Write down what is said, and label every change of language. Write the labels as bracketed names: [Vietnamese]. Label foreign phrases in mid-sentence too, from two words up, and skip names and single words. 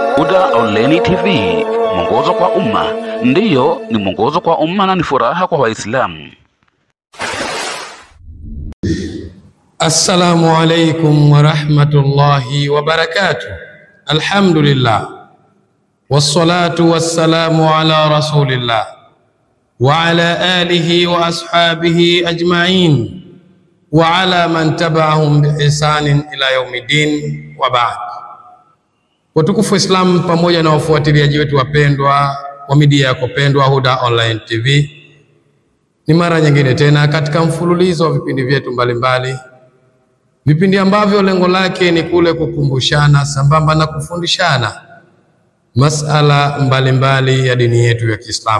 [Swahili] Huda Online TV, mwongozo kwa umma. Ndiyo, ni mwongozo kwa umma na ni furaha kwa Waislamu. [Arabic] السلام عليكم ورحمة الله وبركاته. الحمد لله. والصلاة والسلام على رسول الله وعلى آله وأصحابه أجمعين وعلى من تبعهم بإحسان إلى يوم الدين وبعد. [Swahili] Watukufu Islam pamoja na wafuatiliaji wetu wapendwa wa media yako pendwa Huda Online TV, ni mara nyingine tena katika mfululizo wa vipindi vyetu mbalimbali, vipindi ambavyo lengo lake ni kule kukumbushana sambamba na kufundishana masala mbalimbali ya dini yetu ya Kiislamu.